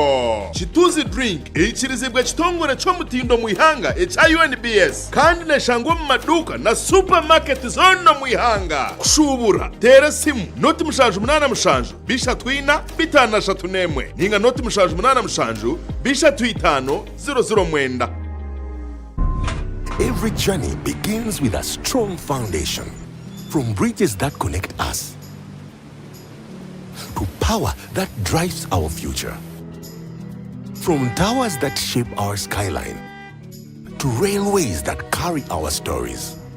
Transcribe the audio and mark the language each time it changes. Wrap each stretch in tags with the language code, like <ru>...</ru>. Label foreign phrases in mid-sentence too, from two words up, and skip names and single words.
<nyn>Chituzi drink, ichirizibwa chitongore cho mutindo muihanga, UNBS. Kandi neshangwa mu maduka na supermarket zono muihanga. Kushubura, tera simu, noti mushanju munana mushanju, bisha twina, bitana shatunemwe. Ninga noti mushanju munana mushanju, bisha tuitano, 00 mwenda.</nyn> <en>Every journey begins with a strong foundation. From bridges that connect us, to power that drives our future. From towers that shape our skyline, to railways that carry our stories.</en>